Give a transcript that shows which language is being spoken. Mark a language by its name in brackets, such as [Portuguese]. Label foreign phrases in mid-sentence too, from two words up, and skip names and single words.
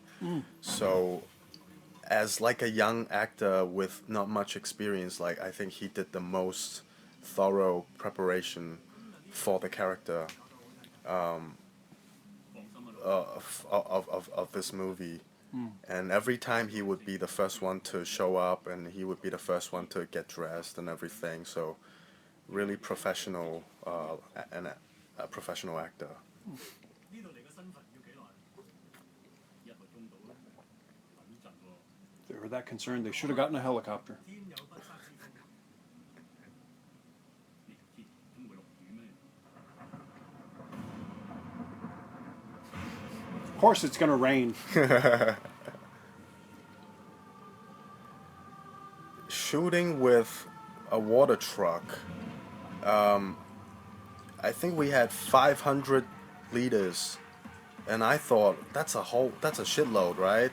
[English] So, as like a young actor with not much experience, like, I think he did the most thorough preparation for the character of this movie. And every time he would be the first one to show up, and he would be the first one to get dressed and everything. So really professional, and a professional actor. [Cantonese] 呢度嚟嘅身份要幾耐？1個鐘到啦，穩陣喎。 [English] If they were that concerned, they should have gotten a helicopter. [Cantonese] 天有不測之風，呢條天點會落雨咩？ [English] Of course, it's going to rain. Shooting with a water truck. I think we had 500 liters, and I thought that's a shitload, right?